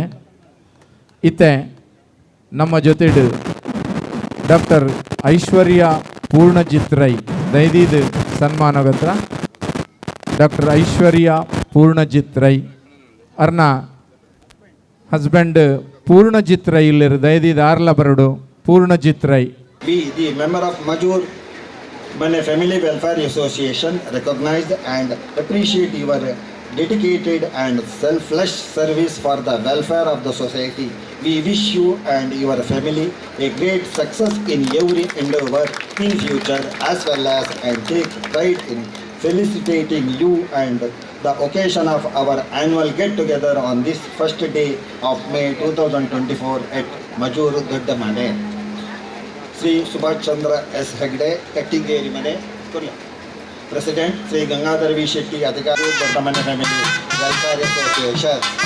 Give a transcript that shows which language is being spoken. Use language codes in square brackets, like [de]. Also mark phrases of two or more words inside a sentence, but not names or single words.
[tcy] ಇತ್ತೆ ನಮ್ಮ ಜೊತೆಡು ಡಾಕ್ಟರ್ ಐಶ್ವರ್ಯ ಪೂರ್ಣಜಿತ್ ರೈ ದೈದೀದ್ ಸನ್ಮಾನಗತ್ರ ಡಾಕ್ಟರ್ ಐಶ್ವರ್ಯ ಪೂರ್ಣಜಿತ್ ರೈ ಅರ್ನ ಹಸ್ಬೆಂಡ್ ಪೂರ್ಣಜಿತ್ ರೈ ಇಲ್ಲಿರು ದೈದೀದ್ ಆರ್ಲ ಬರಡು ಪೂರ್ಣಜಿತ್ ರೈ. [en] We, the member of Majur Mane Family Welfare Association, recognized and appreciate your dedicated and selfless service for the welfare of the society. We wish you and your family a great success in every endeavor in future as well as and take pride in felicitating you and the occasion of our annual get-together on this first day of May 2024 at Majur Doddamane. Sri Subhash Chandra S. Hegde, Kattingeri Mane, President, Sri Gangadhar V. Shetty, Adhikari, Doddamane Family Welfare Association.